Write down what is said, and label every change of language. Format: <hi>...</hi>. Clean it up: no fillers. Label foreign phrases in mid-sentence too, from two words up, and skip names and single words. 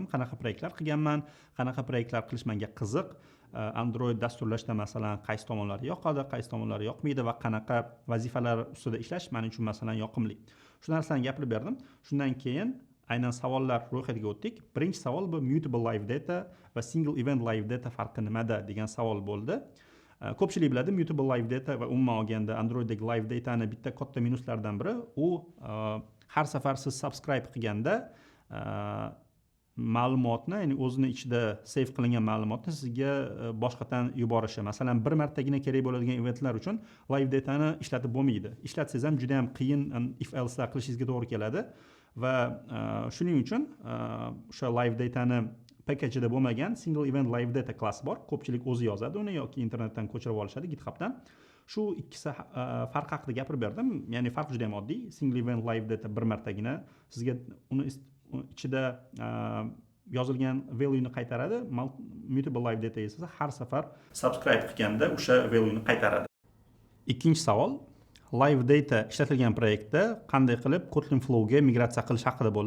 <uz>Qanaqa proyektlar qilganman, qanaqa proyektlar qilish menga qiziq, Android dasturlashda masalan qaysi tomonlari yoqadi, qaysi tomonlari yoqmaydi va qanaqa vazifalar ustida ishlash men uchun masalan yoqimli. Shu narsalarni gapirib berdim. Shundan keyin aynan savollar ro'yxatiga o'tdik. Birinchi savol bu</uz> <en>mutable live data</en> <uz>va</uz> <en>single event live data</en> <uz>farqi nimada degan savol bo'ldi. Ko'pchilik biladi,</uz> <en>mutable live data</en> <uz>va umuman olganda Androiddagi</uz> <en>live datani</en> <uz>bitta katta minuslaridan biri u har safar siz subscribe qilganda ma'lumotni, ya'ni o'zini ichida save qilingan ma'lumotni sizga boshqatdan yuborishi. Masalan, bir martagina kerak bo'ladigan eventlar uchun</uz> <en>live datani</en> <uz>ishlatib bo'lmaydi. Ishlatsangiz ham juda ham qiyin</uz> <en>if else</en> <uz>qilishingizga to'g'ri keladi va shuning uchun o'sha</uz> <en>live datani</en> <uz>packagida bo'lmagan</uz> <en>single event live data</en> <uz>klassi bor. Ko'pchilik o'zi yozadi uni yoki internetdan ko'chirib olishadi GitHubdan. Shu ikkisi farq haqida gapirib berdim. Ya'ni farq juda ham oddiy.</uz> <en>Single event live data</en> <uz>bir martagina sizga uni ichida yozilgan value ni qaytaradi.</uz> <en>Mutable live data</en> <uz>esa har safar subscribe qilganda o'sha value ni qaytaradi. Ikkinchi savol, live data ishlatilgan proyektda qanday qilib Kotlin Flow ga migratsiya qilish haqida bo'ldi.</uz>